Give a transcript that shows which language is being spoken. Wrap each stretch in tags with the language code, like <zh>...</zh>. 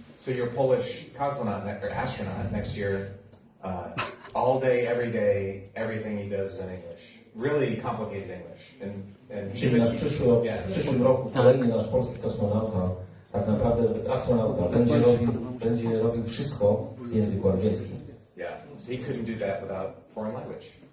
<en>So you're Polish cosmonaut or astronaut next year, all day, every day, everything he does is in English. Really complicated English.</en> <pl>Czyli w przyszłym roku kolejny nasz polski kosmonauta, tak naprawdę astronauta, będzie robił wszystko w języku angielskim.</pl> <en>Yeah, so he couldn't do that without foreign language.</en>